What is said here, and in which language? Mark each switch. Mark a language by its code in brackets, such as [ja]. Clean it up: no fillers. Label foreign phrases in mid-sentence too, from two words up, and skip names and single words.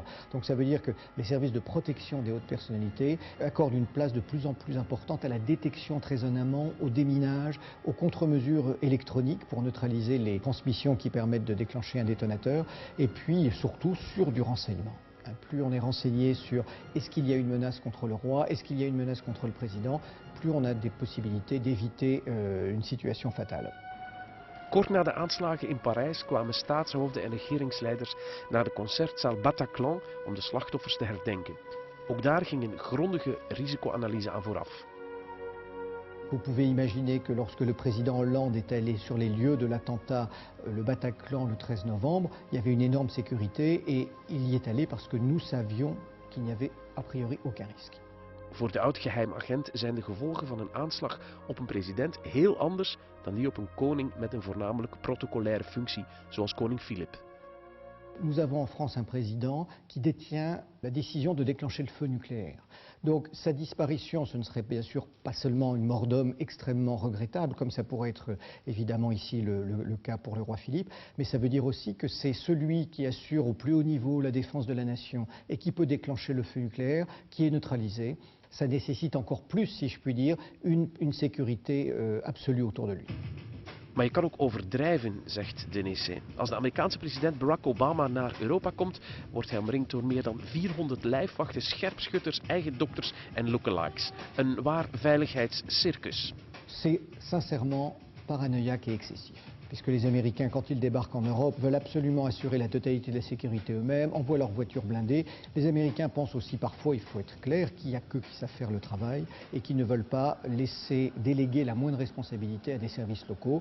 [fr] Donc ça veut dire que les services de protection des hautes personnalités accordent une place de plus en plus importante à la détection très en amont, au déminage, aux contre-mesures électroniques pour neutraliser les transmissions qui permettent de déclencher un détonateur et puis surtout sur du renseignement. Plus on est renseigné sur est-ce qu'il y a une menace contre le roi, est-ce qu'il y a une menace contre le président, plus on a des possibilités d'éviter une situation fatale. [nl] Kort na de aanslagen in Parijs kwamen staatshoofden en regeringsleiders naar de concertzaal Bataclan om de slachtoffers te herdenken. Ook daar ging een grondige risicoanalyse aan vooraf. [fr] Vous pouvez imaginer que lorsque le président Hollande est allé sur les lieux de l'attentat, le Bataclan, le 13 novembre, il y avait une énorme sécurité et il y est allé parce que nous savions qu'il n'y avait a priori aucun risque. [nl] Voor de oud-geheim agent zijn de gevolgen van een aanslag op een president heel anders dan die op een koning met een voornamelijk protocolaire functie, zoals koning Filip. [fr] Nous avons en France un président qui détient la décision de déclencher le feu nucléaire. Donc sa disparition, ce ne serait bien sûr pas seulement une mort d'homme extrêmement regrettable, comme ça pourrait être évidemment ici le cas pour le roi Philippe, mais ça veut dire aussi que c'est celui qui assure au plus haut niveau la défense de la nation et qui peut déclencher le feu nucléaire, qui est neutralisé. Ça nécessite encore plus, si je puis dire, une sécurité absolue autour de lui. [nl] Maar je kan ook overdrijven, zegt Denessé. Als de Amerikaanse president Barack Obama naar Europa komt, wordt hij omringd door meer dan 400 lijfwachten, scherpschutters, eigen dokters en lookalikes. Een waar veiligheidscircus. [fr] C'est sincèrement paranoïaque et excessif. Puisque les Américains, quand ils débarquent en Europe, veulent absolument assurer la totalité de la sécurité eux-mêmes, envoient leurs voitures blindées. Les Américains pensent aussi parfois, il faut être clair, qu'il n'y a qu'eux qui savent faire le travail et qui ne veulent pas laisser déléguer la moindre responsabilité à des services locaux.